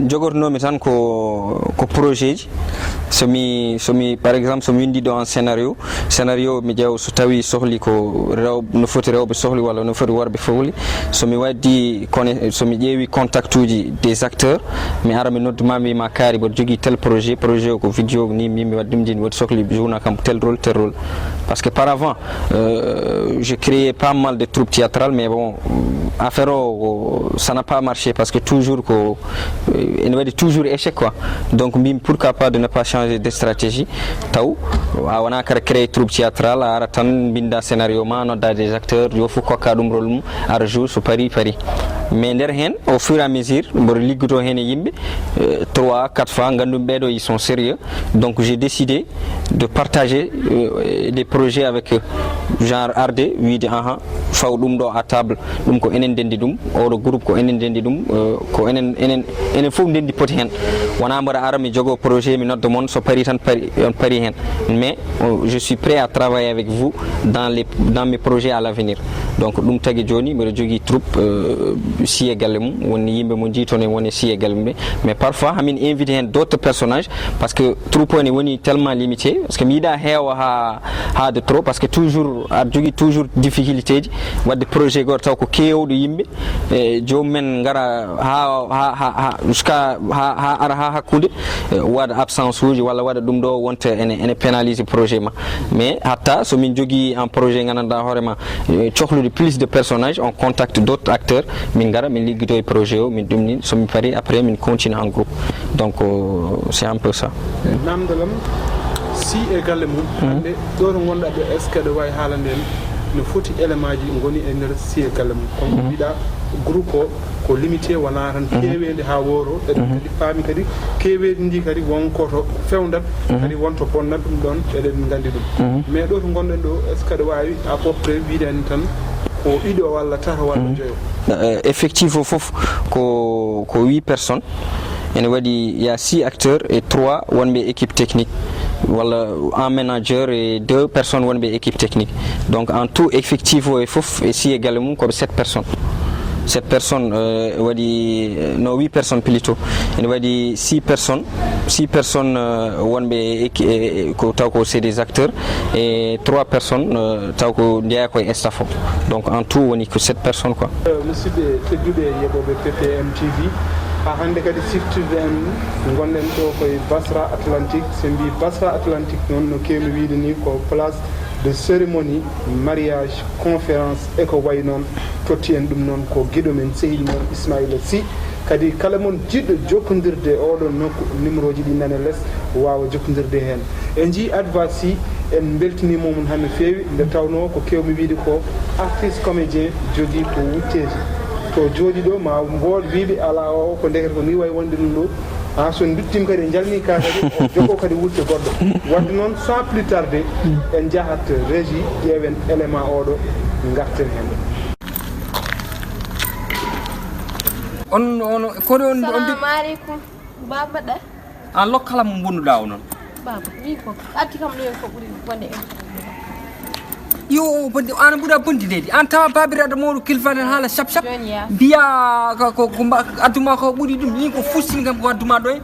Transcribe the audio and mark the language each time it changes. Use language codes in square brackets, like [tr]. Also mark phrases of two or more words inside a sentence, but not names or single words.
[ff] jogornomi tan ko projet ji somi [fr] par exemple [ff] somi windi ɗo en scénario mi ƴeew so tawi sohli ko no foti rewɓe sohli walla no foti worɓe sohli somi waddi somi ƴeewi contact uji [fr] des acteurs [ff] mi ara mi nodduma mi wima kaari mboɗo jogui [fr] tel projet [ff] o ko vidéo ni mi waddi ɗum jini woɗi sohli jouna kam tel [fr] rôle parce que par avant j'ai créé pas mal de troupes théâtrales mais bon affaire o ça n'a pas marché parce que toujours [ff] ko ene waɗi [fr] toujours échec quoi donc mbimi pourquoi pas de ne pas changer de stratégie [ff] taw a wona kara [fr] créé troupe théâtrale [ff] a ara tan binda [fr] scénario [ff] ma nodda [fr] des acteurs [ff] yo fof kokka ɗum [fr] rôle [ff] mum ara [fr] jour [ff] so pari [fr] mais [ff] nder hen [fr] au fur et à mesure [ff] mboɗo liggoto hen e yimɓe 3-4 fois gandum ɓeɗo [fr] ils sont sérieux donc j'ai décidé de partager des projets avec eux genre [ff] arde wiide faw ɗum ɗo [fr] à table [ff] ɗum ko enen dendi ɗum oɗo groupe ko enen dendi ɗum ko enen enen fof ndendi poti hen wona mboɗa ara mi jogo projet mi nodda moon so pari tan on pari hen [fr] mais je suis prêt à travailler avec vous dans mes projets à l'avenir donc [ff] ɗum tagui joni mbiɗa jogui troupe si e galle mum woni yimɓe mo jiitono en woni si e galle mum [fr] mais parfois [ff] hamin invité hen [fr] d'autres personnages parce que [ff] troupe o ne woni [fr] tellement limité parce que [ff] mi yiiɗa heewa ha [fr] de trop parce que toujours [ff] aɗa jogui [fr] toujours difficulté [ff] ji wadde projet goto taw ko kewɗo yimɓe e jomumen gara ha jusqu'à ha ara ha hakkude waɗa absence uji walla waɗa ɗum ɗo wonta ene pénalise projet ma mais hatta somin jogui [fr] un projet [ff] gandanɗa hoorema cohlude [fr] plus de personnages on contacte d'autres acteurs [ff] min gara min ligguito e projet o min ɗumni somi pari après min [fr] continue en groupe donc c'est un peu ça [ff] namdalam si e galle mum hande ɗo to gonɗa ɗo [fr] est ce que [ff] ɗo wawi haalande en no foti élément ji goni e nder si e galle mum comme mbiɗa groupe o ko limité wona tan kewede ha woro eɗen kadi paami kadi kewedi ndi kadi wonkoto fewdat kadi wonto bonnat ɗum ɗon eɗen gandi ɗum mais ɗo to gonɗen ɗo [fr] est ce que [ff] ɗo wawi [fr] à peu près [ff] wiideni tan ko ɗiɗo walla tata walla joyo effectif o foof ko 8 personnes ene waɗi [fr] il y a 6 acteurs et 3 [ff] wonɓe [fr] équipe technique [ff] walla [fr] un manager et 2 personnes [ff] wonɓe [fr] équipe technique donc en tout [ff] effectif o e foof e si e galle mum koɓe 7 personnes 7 personnes waɗi no 8 personnes plutôt ene waɗi 6 personnes wonɓe ko taw ko [fr] c'est des acteurs et 3 personnes [ff] taw ko jeeya koye staff o [fr] donc en tout [ff] woni ko 7 personnes quoi musidɓe tedduɓe yeɓoɓe PPM TV ha hande kadi siftirde en gonɗen ɗo koye Basra Atlantique so mbi Basra Atlantique noon no kewmi wiide ni ko [fr] place de cérémonie mariage conférence [ff] e ko way noon totti en ɗum noon ko guiɗo men sehil moon Ismaïla Sy kadi kala mon jiɗɗo jokkodirde oɗon nokku numéro ji ɗi nane less wawa jokkodirde hen en jii Adva Sy en beltinimomon ha no fewi nde tawno ko kewmi wiide ko artiste comédien jogui ko wutteji to jooɗi ɗo ma mbool wiɓe ala o ko ndekete ko ni way wonde ɗum ɗo ha so duttima kadi jalni ka kadi o jogo kadi wutte goɗɗo wadde noon [fr] sans plus tarder [ff] en jahat régie ƴeewen élément oɗo garten hen on kono on assalamu aleykum baba ɗa an lokkala mo bonnuɗa o noon baba wi ko addi kam ɗo ko ɓuuri wonde en yo bonde an ɓuura bondinede an tawa babiraɗo mawɗo kilfanen haala chap mbiya ko adduma ko ɓuuri ɗum ni ko fustini kam ko adduma ɗo